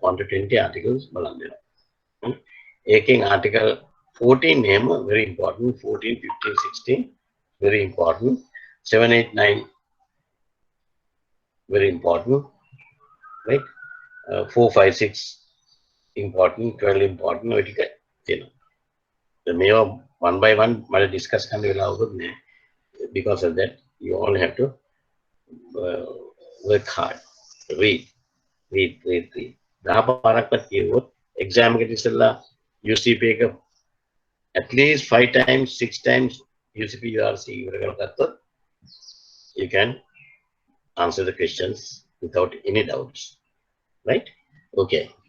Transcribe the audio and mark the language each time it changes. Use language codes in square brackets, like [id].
[en] 1 to 20 articles [si] බලන්න වෙනවා. ඒකෙන් [en] article 14 name very important, 14, 15, 16 very important, 7, 8, 9 very important, right? [si] 4, 5, 6 important, 12 important, ඔය ටික තියෙනවා. මේවා [en] one by one [si] මම discuss කරන්න වෙලාවකුත් නෑ. [en] Because of that, you all have to work hard, read. 10 [si] පාරක්වත් කියවුවොත් [en] exam [si] එකට ඉස්සෙල්ලා [en] UCP එක at least 5 times, 6 times UCP URC [si] ඉවර කරගත්තොත් [en] you can answer the questions without any doubts, right? Okay.